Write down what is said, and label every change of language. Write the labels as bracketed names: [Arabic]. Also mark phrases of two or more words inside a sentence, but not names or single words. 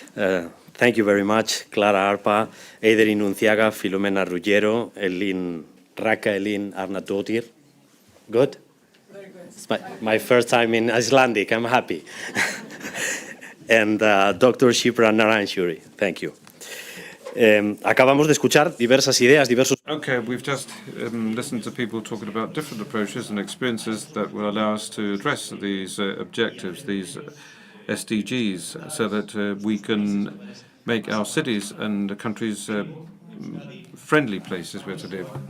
[English] Thank you very much, Clara Arpa, Eider Inunciaga, Filomena Ruggiero, Elin Rakelin Arnatotir. Good? Very good. It's my first time in Icelandic. I'm happy. And Dr. Shipra Naranshuri. Thank you. [Spanish] Acabamos de escuchar diversas ideas, diversos... [English] Okay, we've just listened to people talking about different approaches and experiences that will allow us to address these objectives, these SDGs, so that we can make our cities and countries friendly places where to live.